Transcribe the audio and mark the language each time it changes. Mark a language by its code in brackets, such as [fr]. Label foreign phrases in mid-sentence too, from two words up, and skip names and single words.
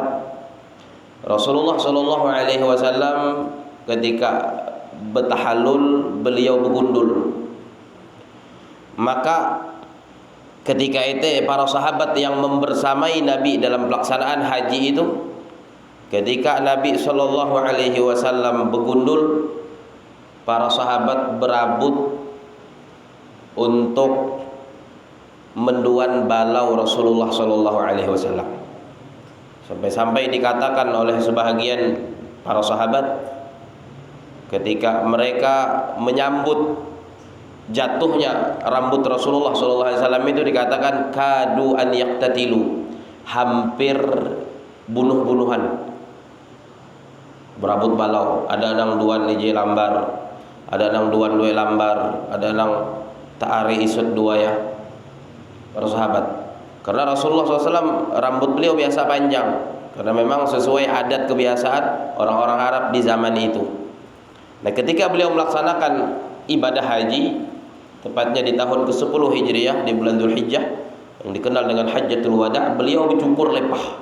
[id] Rasulullah [ar] صلى الله عليه وسلم [id] ketika bertahallul beliau bergundul. Maka ketika itu para sahabat yang membersamai Nabi dalam pelaksanaan haji itu, ketika Nabi [ar] صلى الله عليه وسلم [id] bergundul, para sahabat berabut untuk menduan balau Rasulullah [ar] صلى الله عليه وسلم. [id] Sampai-sampai dikatakan oleh sebahagian para sahabat ketika mereka menyambut jatuhnya rambut Rasulullah [ar] صلى الله عليه وسلم [id] itu, dikatakan [ar] كادوا أن يقتتلوا, [id] hampir bunuh-bunuhan, berabut balau. [bjn] Ada nang duan nije lambar, ada nang duan dua lambar, ada nang taari isut dua ya para sahabat. [id] Karena Rasulullah SAW rambut beliau biasa panjang, karena memang sesuai adat kebiasaan orang-orang Arab di zaman itu. Nah, ketika beliau melaksanakan ibadah haji, tepatnya di tahun ke-10 Hijriah di bulan Dzulhijjah yang dikenal dengan Hajjatul Wada, beliau mencukur lepah.